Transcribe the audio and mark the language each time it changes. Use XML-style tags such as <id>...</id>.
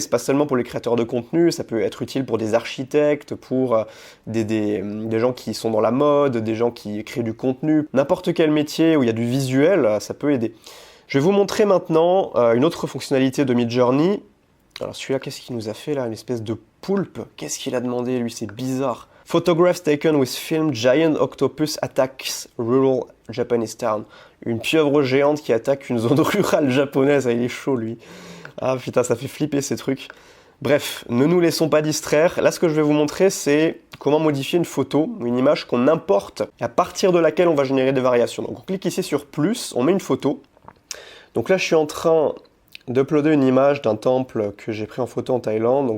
<fr>C'est pas seulement pour les créateurs de contenu, ça peut être utile pour des architectes, pour des gens qui sont dans la mode, des gens qui créent du contenu. N'importe quel métier où il y a du visuel, ça peut aider. Je vais vous montrer maintenant une autre fonctionnalité de Midjourney. Alors celui-là, qu'est-ce qu'il nous a fait là? Une espèce de poulpe. Qu'est-ce qu'il a demandé lui? C'est bizarre.</fr> <en>Photographs taken with film giant octopus attacks rural Japanese town.</en> <fr>Une pieuvre géante qui attaque une zone rurale japonaise. Ah, il est chaud lui. Ah putain, ça fait flipper ces trucs. Bref, ne nous laissons pas distraire. Là, ce que je vais vous montrer, c'est comment modifier une photo ou une image qu'on importe et à partir de laquelle on va générer des variations. Donc on clique ici sur plus, on met une photo. Donc là, je suis en train d'uploader une image d'un temple que j'ai pris en photo en Thaïlande.</fr>